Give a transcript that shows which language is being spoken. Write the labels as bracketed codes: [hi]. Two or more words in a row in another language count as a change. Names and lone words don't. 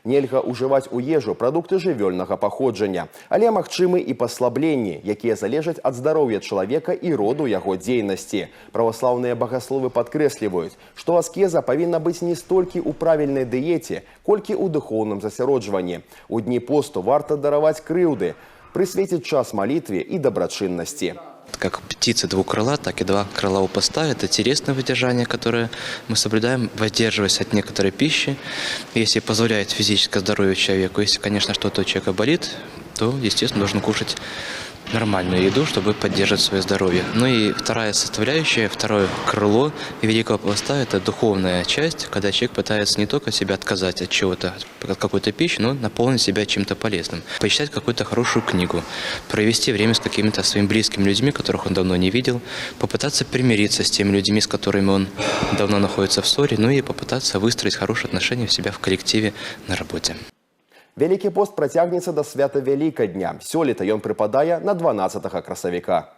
[be] Нельга ўжываць у ежу прадукты жывёльнага паходжання, але магчымы і паслабленні, якія залежаць ад здароўя чалавека і роду яго дзейнасці. Праваслаўныя багасловы падкрэсліваюць, што аскеза павінна быць не столькі ў правільнай дыеце, колькі ў духоўным засяроджванні. У дні посту варта дараваць крыўды, прысвеціць час малітве і дабрачыннасці. [ru] Как птицы двух крыла, так и два крыла у поста. Это телесное выдержание, которое мы соблюдаем, воздерживаясь от некоторой пищи. Если позволяет физическое здоровье человеку, если, конечно, что-то у человека болит, то, естественно, должен кушать нормальную еду, чтобы поддерживать свое здоровье. Ну и вторая составляющая, второе крыло Великого Поста – это духовная часть, когда человек пытается не только себя отказать от чего-то, от какой-то пищи, но наполнить себя чем-то полезным. Почитать какую-то хорошую книгу, провести время с какими-то своими близкими людьми, которых он давно не видел, попытаться примириться с теми людьми, с которыми он давно находится в ссоре, ну и попытаться выстроить хорошие отношения у себя в коллективе на работе. [be] Вялікі пост працягнецца да свята Вялікадня. Сёлета ён прыпадае на 12 красавіка.